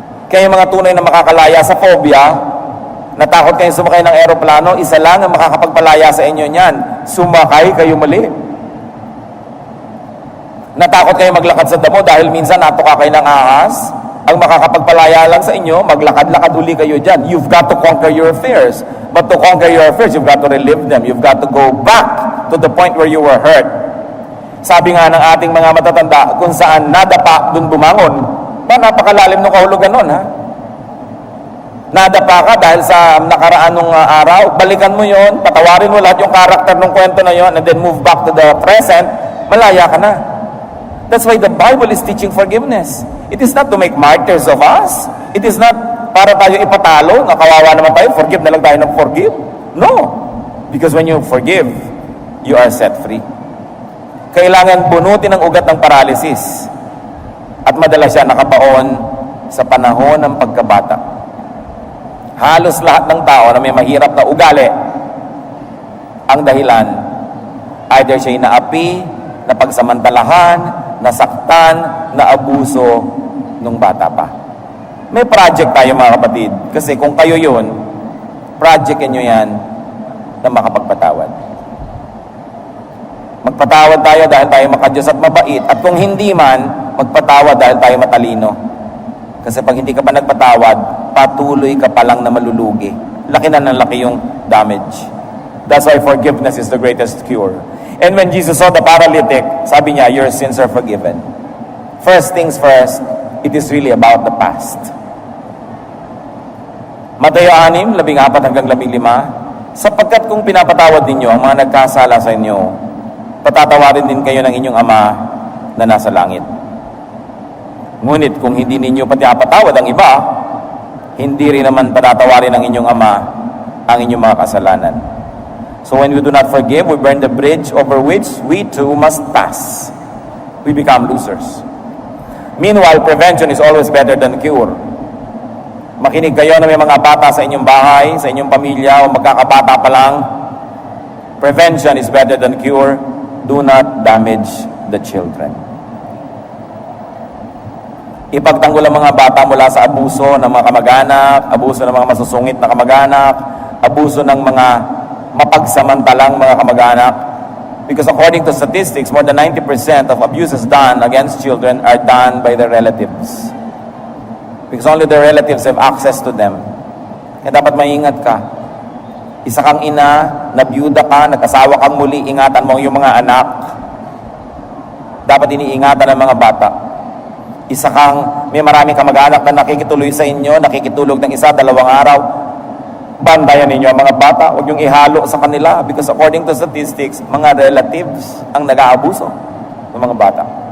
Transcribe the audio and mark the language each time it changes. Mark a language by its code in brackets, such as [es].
[tl] Kaya yung mga tunay na makakalaya sa phobia, natakot kayo sumakay ng aeroplano, isa lang ang makakapagpalaya sa inyo niyan. Sumakay kayo mali. Natakot kayo maglakad sa damo dahil minsan natuka kayo ng ahas. Ang makakapagpalaya lang sa inyo, maglakad-lakad uli kayo dyan. [en] You've got to conquer your fears. But to conquer your fears, you've got to relive them. You've got to go back to the point where you were hurt. [tl] Sabi nga ng ating mga matatanda, kung saan nadapa, dun bumangon. Ba, napakalalim ng kahulugan nun, ha? Nadapa ka dahil sa nakaraan ng araw, balikan mo yon, patawarin mo lahat yung karakter ng kwento na yon, [en] and then move back to the present, [tl] malaya ka na. [en] That's why the Bible is teaching forgiveness. It is not to make martyrs of us. It is not [tl] para tayo ipatalo, na kawawa naman tayo, forgive na lang tayo ng forgive. No. [en] Because when you forgive, you are set free. [tl] Kailangan bunutin ang ugat ng paralysis. At madalas siya nakabaon sa panahon ng pagkabata. Halos lahat ng tao na may mahirap na ugali, ang dahilan, either siya'y naapi, napagsamantalahan, nasaktan, naabuso nung bata pa. May project tayo, mga kapatid, kasi kung kayo yun, projectin nyo yan na makapagpatawad. Magpatawad tayo dahil tayo makadiyos at mabait, at kung hindi man, magpatawad dahil tayo matalino. Kasi pag hindi ka pa nagpatawad, patuloy ka palang na malulugi. Laki na ng laki yung damage. [en] That's why forgiveness is the greatest cure. And when Jesus saw the paralytic, [tl] sabi niya, [en] your sins are forgiven. First things first, it is really about the past. [tl] Mateo 6:14-15, sapagkat kung pinapatawad ninyo ang mga nagkasala sa inyo, patatawarin din kayo ng inyong Ama na nasa langit. Ngunit kung hindi ninyo pinapatawad ang iba, hindi rin naman patatawarin ng inyong Ama ang inyong mga kasalanan. [en] So when we do not forgive, we burn the bridge over which we too must pass. We become losers. Meanwhile, prevention is always better than cure. [tl] Makinig kayo na may mga bata sa inyong bahay, sa inyong pamilya, o magkakabata pa lang. [en] Prevention is better than cure. Do not damage the children. [tl] Ipagtanggol ang mga bata mula sa abuso ng mga kamag-anak, abuso ng mga masusungit na kamag-anak, abuso ng mga mapagsamantalang mga kamag-anak. [en] Because according to statistics, more than 90% of abuses done against children are done by their relatives. Because only the relatives have access to them. [tl] Kaya dapat maingat ka. Isa kang ina, nabiyuda ka, nagkasawa kang muli, ingatan mo yung mga anak. Dapat iniingatan ng mga bata. Isa kang, may maraming kamag-anak na nakikituloy sa inyo, nakikitulog ng 1-2 araw. Bandayan ninyo ang mga bata, huwag yung ihalo sa kanila [en] because according to statistics, [tl] mga relatives ang nag-aabuso ng mga bata.